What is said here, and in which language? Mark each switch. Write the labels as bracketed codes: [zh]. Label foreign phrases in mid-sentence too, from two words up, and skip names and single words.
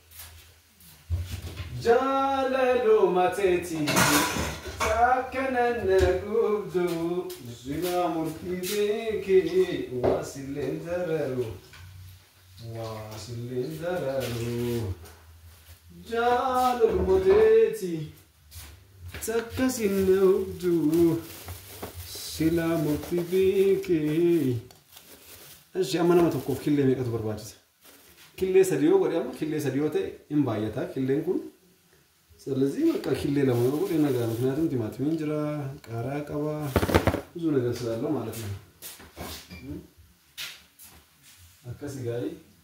[om] Jaalaloo mateetii akkanan nagubdu sila murtii beekee waasilleen dararu jaalaloo mateetii akkasin nagubdu sila murtii beekee. Ashi amma nama tokkoof killee meeqatu barbaachisa? Killee sadii yoo godhe amma killee sadii yoo ta'e hin baay'ata killeen kun. Salazii bakka killee lama yoo godhe nagaa [am] ምክንያቱም ቲማቲሚin [om] jira, qaaraa qaba, [am] ብዙ ነገር ስላለው ማለት ነው። [om] akkasi gaarii.